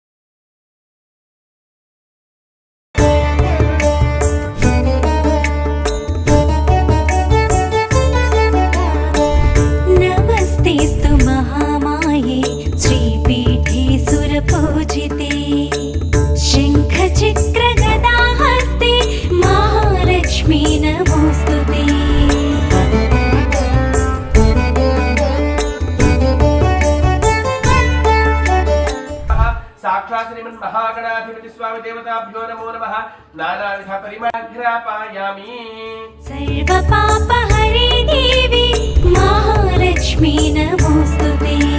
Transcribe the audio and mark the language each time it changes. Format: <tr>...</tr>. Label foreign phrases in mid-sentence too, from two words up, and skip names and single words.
<sa>నమస్తేస్తు మహామాయే శ్రీపీఠే సురపూజితే శంఖ చక్ర గదాహస్తే మహాలక్ష్మీ నమోస్తుతే. साक्षात् श्रीमन् महागणाधिपति स्वामी देवताभ्यो नमो नमः। नानाविध परिमग्रापयामि। सर्व पाप हरे देवी महालक्ष्मी नमोस्तुते.</sa>